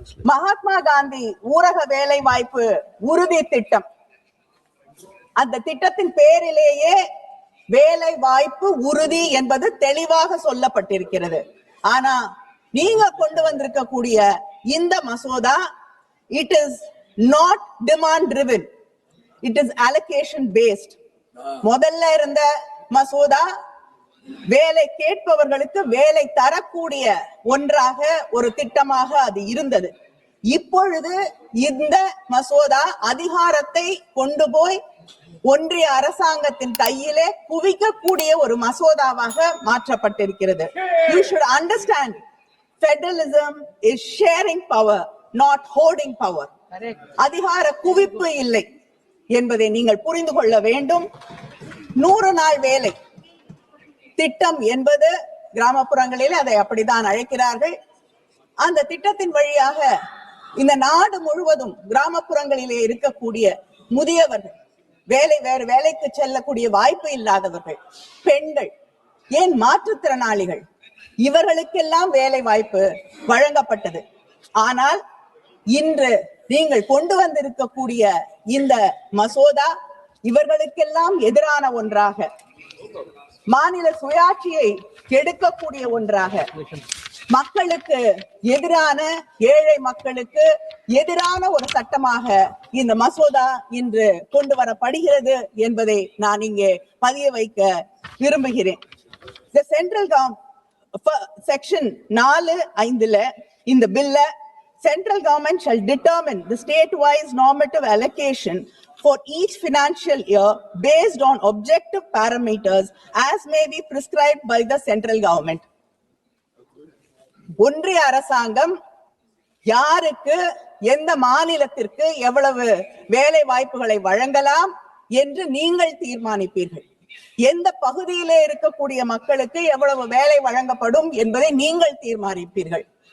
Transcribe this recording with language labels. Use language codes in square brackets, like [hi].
[ta] மகாத்மா காந்தி ஊரக வேலை வாய்ப்பு உறுதி திட்டம், அந்த திட்டத்தின் பேரிலேயே வேலை வாய்ப்பு உறுதி என்பது தெளிவாக சொல்லப்பட்டிருக்கிறது. ஆனா நீங்க கொண்டு வந்திருக்கக்கூடிய இந்த மசோதா, [en] it is not demand driven, it is allocation based. [ta] முதல்ல இருந்த மசோதா வேலை கேட்பவர்களுக்கு வேலை தரக்கூடிய ஒன்றாக ஒரு திட்டமாக அது இருந்தது. இப்பொழுது இந்த மசோதா அதிகாரத்தை கொண்டு போய் ஒன்றிய அரசாங்கத்தின் கையிலே குவிக்கக்கூடிய ஒரு மசோதாவாக மாற்றப்பட்டிருக்கிறது. [en] You should understand, federalism is sharing power, not hoarding power. [ta] அதிகார குவிப்பு இல்லை என்பதை நீங்கள் புரிந்து கொள்ள வேண்டும். 100 நாள் வேலை திட்டம் என்பது கிராமப்புறங்களில் அதை அப்படித்தான் அழைக்கிறார்கள். அந்த திட்டத்தின் வழியாக இந்த நாடு முழுவதும் கிராமப்புறங்களிலே இருக்கக்கூடிய முதியவர்கள், வேறு வேலைக்கு செல்லக்கூடிய வாய்ப்பு இல்லாதவர்கள், பெண்கள், ஏன் மாற்றுத்திறனாளிகள், இவர்களுக்கெல்லாம் வேலை வாய்ப்பு வழங்கப்பட்டது. ஆனால் இன்று நீங்கள் கொண்டு வந்திருக்கக்கூடிய இந்த மசோதா இவர்களுக்கெல்லாம் எதிரான ஒன்றாக, மாநில சுயாட்சியை கெடுக்கக்கூடிய ஒன்றாக, மக்களுக்கு எதிரான, ஏழை மக்களுக்கு எதிரான ஒரு சட்டமாக இந்த மசோதா இன்று கொண்டு வரப்படுகிறது என்பதை நான் இங்கே பதிய வைக்க விரும்புகிறேன். [en] The central government section 4(5) [ta] இந்த பில்ல, [en] central government shall determine the state-wise normative allocation for each financial year based on objective parameters as may be prescribed by the central government. [ta] ஒன்றிய அரசாங்கம் யாருக்கு, எந்த மாநிலத்திற்கு எவ்வளவு வேலை வாய்ப்புகளை வழங்கலாம் என்று நீங்கள் தீர்மானிப்பீர்கள். எந்த பகுதியிலே இருக்கக்கூடிய மக்களுக்கு எவ்வளவு வேலை வழங்கப்படும் என்பதை நீங்கள் தீர்மானிப்பீர்கள்.